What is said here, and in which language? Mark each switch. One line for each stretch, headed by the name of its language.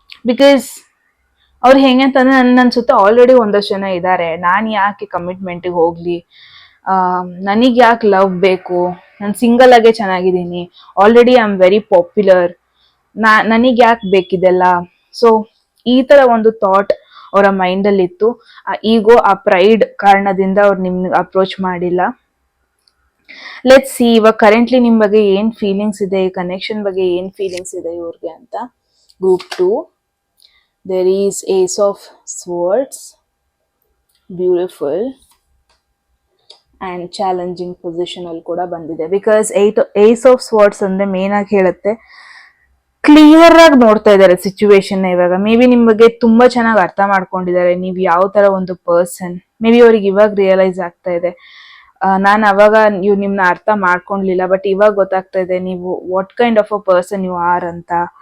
Kannada: Because ಅವ್ರು ಹೆಂಗೆ ಅಂತಂದ್ರೆ, ಅನ್ಸುತ್ತೆ ಆಲ್ರೆಡಿ ಒಂದಷ್ಟು ಜನ ಇದ್ದಾರೆ, ನಾನು ಯಾಕೆ ಕಮಿಟ್ಮೆಂಟಿಗೆ ಹೋಗ್ಲಿ, ನನಗೆ ಯಾಕೆ ಲವ್ ಬೇಕು, ನಾನು ಸಿಂಗಲ್ ಆಗೇ ಚೆನ್ನಾಗಿದ್ದೀನಿ, already
English: I am very popular,
Kannada: ನನಗೆ ಯಾಕೆ ಬೇಕಿದೆಲ್ಲ. ಸೊ ಈ ತರ ಒಂದು ಥಾಟ್ ಅವರ ಮೈಂಡಲ್ಲಿ ಇತ್ತು. ಆ ಈಗೋ, ಆ ಪ್ರೈಡ್ ಕಾರಣದಿಂದ ಅವ್ರು ನಿಮ್ಗೆ ಅಪ್ರೋಚ್ ಮಾಡಿಲ್ಲ. ಲೆಟ್ಸ್ ಸಿ ಇವಾಗ ಕರೆಂಟ್ಲಿ ನಿಮ್ ಬಗ್ಗೆ ಏನ್ ಫೀಲಿಂಗ್ಸ್ ಇದೆ, ಈ ಕನೆಕ್ಷನ್ ಬಗ್ಗೆ ಏನ್ ಫೀಲಿಂಗ್ಸ್ ಇದೆ ಇವ್ರಿಗೆ ಅಂತ.
English: group 2, there is Ace of Swords, beautiful, and challenging position
Kannada: ಅಲ್ಲಿ ಕೂಡ ಬಂದಿದೆ. ಬಿಕಾಸ್ ಏಸ್ ಆಫ್ ಸ್ವಾರ್ಡ್ಸ್ ಅಂದ್ರೆ ಮೇನ್ ಆಗಿ ಹೇಳುತ್ತೆ, ಕ್ಲಿಯರ್ ಆಗಿ ನೋಡ್ತಾ ಇದ್ದಾರೆ ಸಿಚುವೇಶನ್. ಇವಾಗ ಮೇ ಬಿ ನಿಮ್ ಬಗ್ಗೆ ತುಂಬಾ ಚೆನ್ನಾಗಿ ಅರ್ಥ ಮಾಡ್ಕೊಂಡಿದ್ದಾರೆ, ನೀವ್ ಯಾವ ತರ ಒಂದು ಪರ್ಸನ್. ಮೇ ಬಿ ಅವ್ರಿಗೆ ಇವಾಗ ರಿಯಲೈಸ್ ಆಗ್ತಾ ಇದೆ, ನಾನು ಅವಾಗ ನೀವು ನಿಮ್ನ ಅರ್ಥ ಮಾಡ್ಕೊಂಡ್ಲಿಲ್ಲ, ಬಟ್ ಇವಾಗ ಗೊತ್ತಾಗ್ತಾ ಇದೆ ನೀವು
English: what kind of a person you are
Kannada: ಅಂತ.